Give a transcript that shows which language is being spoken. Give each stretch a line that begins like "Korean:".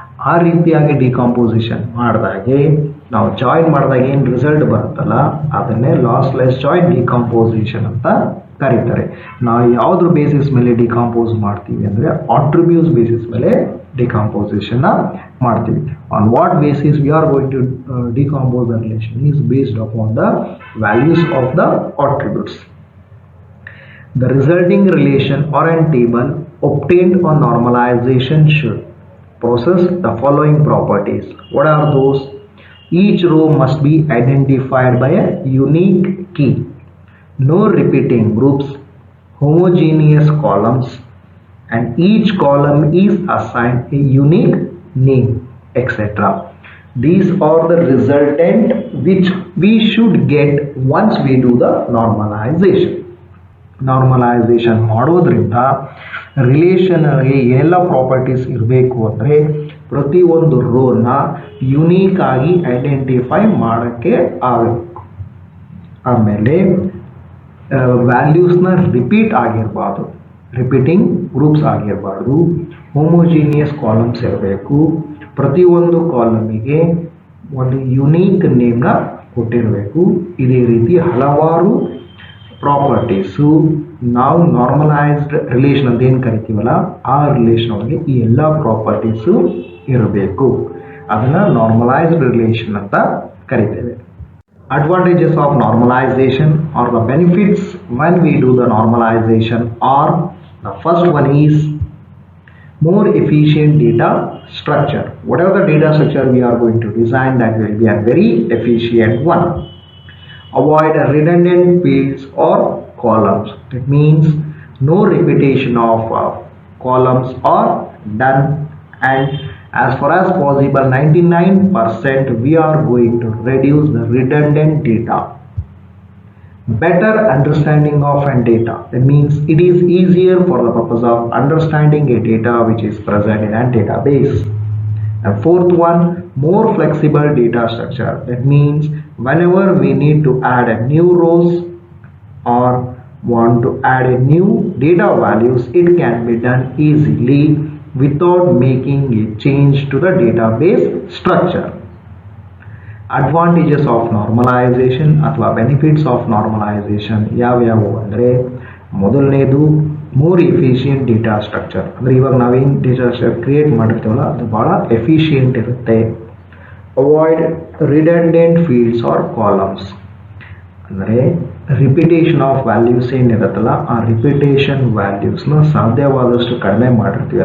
Kannada: ಆ ರೀತಿಯಾಗಿ ಡಿಕಾಂಪೋಸಿಷನ್ ಮಾಡಿದಾಗೆ ನಾವು ಜಾಯಿನ್ ಮಾಡಿದಾಗ ಏನು ರಿಸಲ್ಟ್ ಬರುತ್ತಲ್ಲ ಅದನ್ನೇ ಲಾಸ್ಲೆಸ್ ಜಾಯಿನ್ ಡಿಕಾಂಪೋಸಿಷನ್ ಅಂತ ಕರೀತಾರೆ. ನಾವು ಯಾವುದ್ರ ಬೇಸಿಸ್ ಮೇಲೆ ಡಿಕಾಂಪೋಸ್ ಮಾಡ್ತೀವಿ ಅಂದರೆ ಆಟ್ರಿಬ್ಯೂಟ್ಸ್ ಬೇಸಿಸ್ ಮೇಲೆ ಡಿಕಾಂಪೋಸಿಷನ್ನ ಮಾಡ್ತೀವಿ.
English: On what basis we are going to decompose the relation is based upon the values of the attributes. The resulting relation or a table obtained on normalization should possess the following properties. What are those? Each row must be identified by a unique key. No repeating groups, homogeneous columns, and each column is assigned a unique name, etc. These are the resultant which we should get once we do the normalization.
Kannada: Normalisation ಮಾಡೋದ್ರಿಂದ ರಿಲೇಷನ್ಗೆ ಏನೆಲ್ಲ properties ಇರಬೇಕು ಅಂದರೆ ಪ್ರತಿಯೊಂದು ರೋನ unique ಆಗಿ identify ಮಾಡೋಕ್ಕೆ ಆಗಬೇಕು. ಆಮೇಲೆ ವ್ಯಾಲ್ಯೂಸ್ನ repeat ಆಗಿರಬಾರ್ದು, repeating groups ಆಗಿರಬಾರ್ದು, homogeneous columns ಇರಬೇಕು, ಪ್ರತಿಯೊಂದು ಕಾಲಮಿಗೆ ಒಂದು ಯುನೀಕ್ ನೇಮ್ನ ಕೊಟ್ಟಿರಬೇಕು. ಇದೇ ರೀತಿ ಹಲವಾರು ಪ್ರಾಪರ್ಟೀಸು ನಾವು ನಾರ್ಮಲೈಸ್ಡ್ ರಿಲೇಷನ್ ಅಂತ ಏನು ಕರಿತೀವಲ್ಲ ಆ ರಿಲೇಷನ್ ಒಳಗೆ ಈ ಎಲ್ಲ ಪ್ರಾಪರ್ಟೀಸು ಇರಬೇಕು. ಅದನ್ನು ನಾರ್ಮಲೈಸ್ಡ್ ರಿಲೇಷನ್ ಅಂತ ಕರಿತೇವೆ.
English: Advantages of normalization are the benefits when we do the normalization are the first one is more efficient data structure. Whatever the data structure we are going to design, that will be a very efficient one. Avoid redundant fields or columns. That means no repetition of columns are done, and as far as possible 99% we are going to reduce the redundant data. Better understanding of a data. That means it is easier for the purpose of understanding a data which is present in a database. And fourth one, more flexible data structure. That means whenever we need to add a new rows or want to add a new data values, it can be done easily without making a change to the database structure.
Kannada: Advantages of normalisation ಅಥವಾ benefits of normalisation ಯಾವ್ಯಾವು ಅಂದರೆ ಮೊದಲನೇದು
English: More efficient data structure.
Kannada: ಅಂದರೆ ಇವಾಗ ನಾವೇನು data structure create ಮಾಡಿರ್ತೀವಲ್ಲ ಅದು ಭಾಳ ಎಫಿಷಿಯೆಂಟ್ ಇರುತ್ತೆ.
English: Avoid redundant fields or columns.
Kannada: ಅಂದರೆ ರಿಪಿಟೇಷನ್ ಆಫ್ ವ್ಯಾಲ್ಯೂಸ್ ಏನಿರುತ್ತಲ್ಲ ಆ ರಿಪಿಟೇಷನ್ ವ್ಯಾಲ್ಯೂಸ್ನ ಸಾಧ್ಯವಾದಷ್ಟು ಕಡಿಮೆ ಮಾಡಿರ್ತೀವಿ.